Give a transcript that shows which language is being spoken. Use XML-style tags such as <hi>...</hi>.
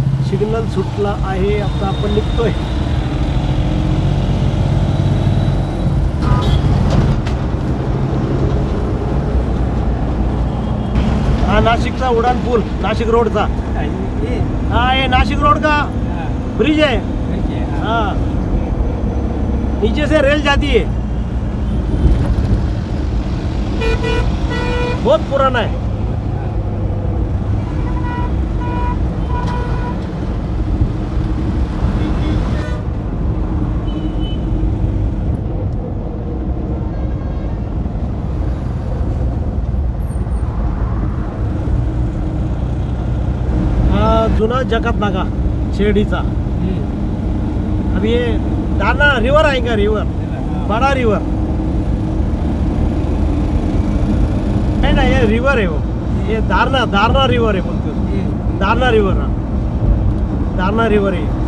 <mr>Signal सुटला आहे, आता आपण निघतोय. हा नाशिकचा उडान पूल, नाशिक रोडचा.</mr> <hi>हाँ ये नाशिक रोड का ब्रिज है। हाँ, नीचे से रेल जाती है, बहुत पुराना है।</hi> <mr>जुना जकात नाका शिर्डीचा.</mr> <hi>अब ये दाना रिवर आएगा, रिवर बड़ा रिवर है ना, ये रिवर है वो, ये दारना रिवर है बोलते उसको. दारना रिवर, हाँ दारना रिवर है.</hi>